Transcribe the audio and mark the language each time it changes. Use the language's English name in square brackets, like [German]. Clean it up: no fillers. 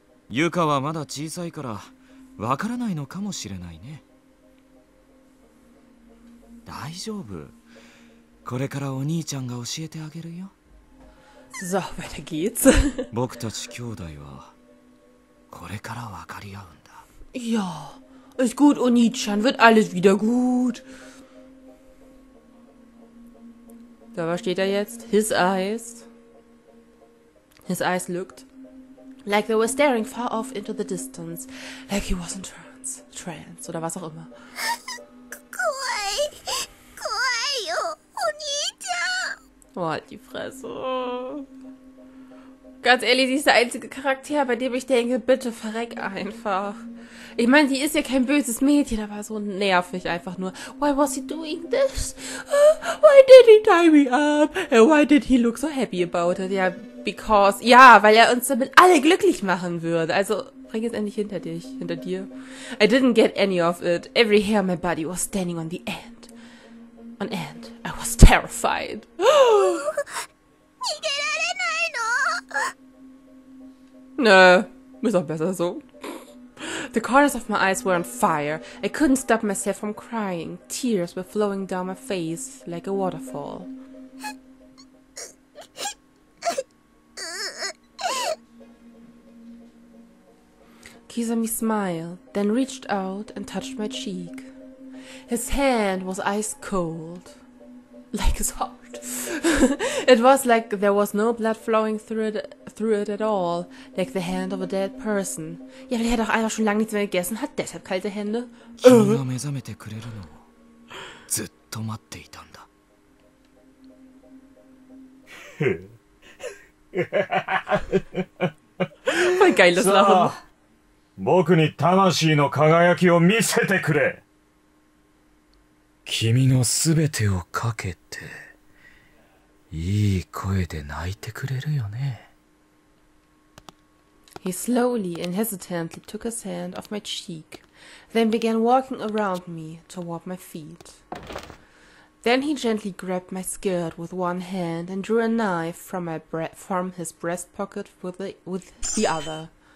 [Japanese] ユカはまだ小さいからわからないのかもしれないね。大丈夫。これからお兄ちゃんが教えてあげるよ。 [German] So, weiter geht's. [Japanese] 僕たち兄弟はこれから分かり合うんだ。 [German] Ja, ist gut, Oni-chan, wird alles wieder gut. So, was steht da jetzt? [English] His eyes. His eyes looked like they were staring far off into the distance, like he was in trance [German] oder was auch immer. [Japanese] 怖いよ、お兄ちゃん。 [German] Oh, halt die Fresse. Ganz ehrlich, sie ist der einzige Charakter, bei dem ich denke, bitte verreck einfach. Ich meine, die ist ja kein böses Mädchen, aber so nervig einfach nur. [English] Why was he doing this? Why did he tie me up? And why did he look so happy about it? Ja, because... [German] Ja, weil er uns damit alle glücklich machen würde. Also, bring es endlich hinter dir. [English] I didn't get any of it. Every hair on my body was standing on the end. On end. I was terrified. [Japanese] 逃げられないの？ [German] Nö, ist auch besser so. [English] The corners of my eyes were on fire. I couldn't stop myself from crying. Tears were flowing down my face like a waterfall. Kizami smiled, then reached out and touched my cheek. His hand was ice cold, like his heart. It was like there was no blood flowing through it at all, like the hand of a dead person. [German] Ja, weil er doch einfach schon lange nichts mehr gegessen hat, deshalb kalte Hände. [Japanese] 君が目覚めてくれるのをずっと待っていたんだ。 [German] Voll geiles Lachen. [Japanese] 僕に魂の輝きを見せてくれ。君のすべてをかけていい声で泣いてくれるよね。 [English] He slowly and hesitantly took his hand off my cheek, then began walking around me toward my feet. Then he gently grabbed my skirt with one hand and drew a knife from his breast pocket with the other.